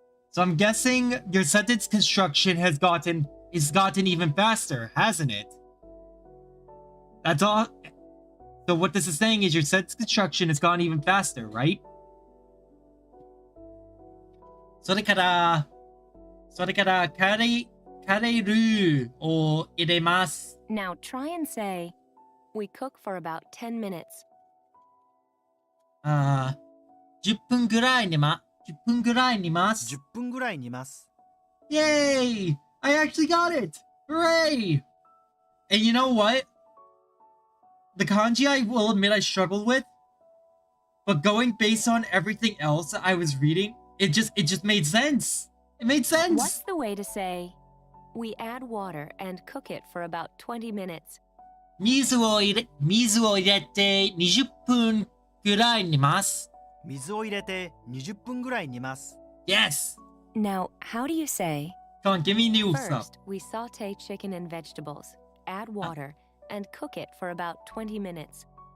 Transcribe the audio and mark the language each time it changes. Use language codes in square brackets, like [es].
[en] So I'm guessing your sentence construction is gotten even faster, hasn't it? That's all. So what this is saying is your sentence construction has gotten even faster, right? [ja] それからカレールーを入れます。 [en] Now try and say, we cook for about 10 minutes. [ja] 10分ぐらい煮ます 10分ぐらい煮ます [en] Yay! I actually got it! Hooray! And you know what? The kanji I will admit I struggled with, but going based on everything else I was reading, it just made sense. It made sense. What's the way to say, we add water and cook it for about 20 minutes? [ja] 水を入れて20分ぐらい煮ます。水を入れて20分ぐらい煮ます [en] Yes! Now, how do you say, Come on, give me new stuff. first we saute chicken and vegetables, add water, and cook it for about 20 minutes?